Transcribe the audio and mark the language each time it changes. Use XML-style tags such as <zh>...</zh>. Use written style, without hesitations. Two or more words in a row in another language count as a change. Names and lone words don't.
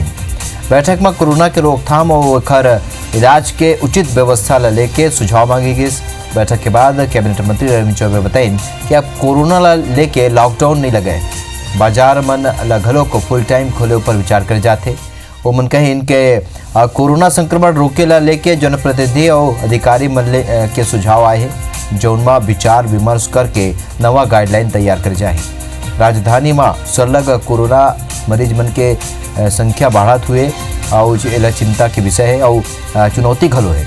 <hne>बैठक में कोरोना के रोकथाम और एकर इलाज के उचित व्यवस्था ला लेके सुझाव मांगी गई। बैठक के बाद कैबिनेट मंत्री रविंद्र चौबे बताइन कि अब कोरोना ला लेके लॉकडाउन नहीं लगे, बाजार मन घलों को</hne> <en>full time</en> <hne>खोले ऊपर विचार कर जाते। वो मन कहिन के कोरोना संक्रमण रोके ला लेके जनप्रतिनिधि और अधिकारी मन के सुझाव आए हैं, जौनमा विचार विमर्श करके नवा गाइडलाइन तैयार कर जाए। राजधानी में सरलग कोरोना मरीज मन के संख्या बढ़त हुए और एला चिंता के विषय है और चुनौती घलो है।</hne>